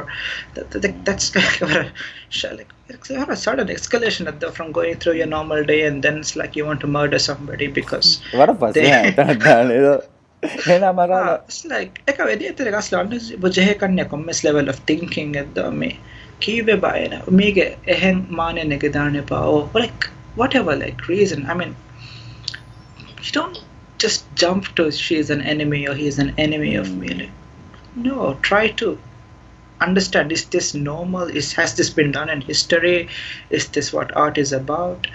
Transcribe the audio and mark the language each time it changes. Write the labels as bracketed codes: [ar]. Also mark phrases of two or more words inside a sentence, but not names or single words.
[en] That's like a sudden escalation from going through your normal day, and then it's like you want to murder somebody because what of us it's like this level of thinking at the me kive baena mege ehen mane negedane pa or like whatever like reason. I mean, you don't just jump to she's an enemy or he's an enemy of me. Like, no, try to understand, is this normal? Has this been done in history? Is this what art is about?